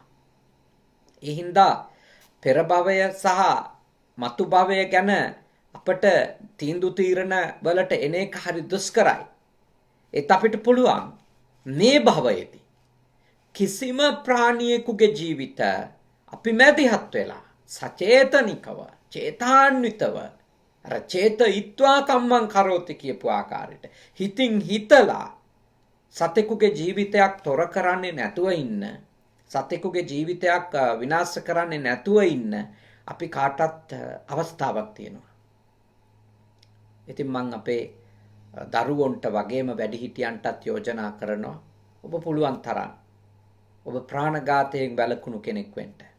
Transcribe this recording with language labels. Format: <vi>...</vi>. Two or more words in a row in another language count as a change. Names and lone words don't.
<si>ඒ හින්දා පෙර භවය සහ මතු භවය ගැන අපට තීන්දුව తీරන වලට එන එක හරි දුෂ්කරයි. ඒත් අපිට පුළුවන් මේ භවයේදී කිසිම ප්‍රාණියෙකුගේ ජීවිත අපි මැදිහත් වෙලා සචේතනිකව චේතාන්විතව</si> <pi>චේතයිත්වා කම්මං කරෝති</pi> <si>කියපු ආකාරයට හිතින් හිතලා සතෙකුගේ ජීවිතයක් තොර කරන්නේ නැතුව ඉන්න, සතෙකුගේ ජීවිතයක් විනාශ කරන්නේ නැතුව ඉන්න අපි කාටත් අවස්ථාවක් තියෙනවා. ඉතින් මම අපේ දරුවන්ට වගේම වැඩිහිටියන්ටත් යෝජනා කරනවා, ඔබ පුළුවන් තරම් ඔබ ප්‍රාණඝාතයෙන් වැළකුණු කෙනෙක් වෙන්න.</si>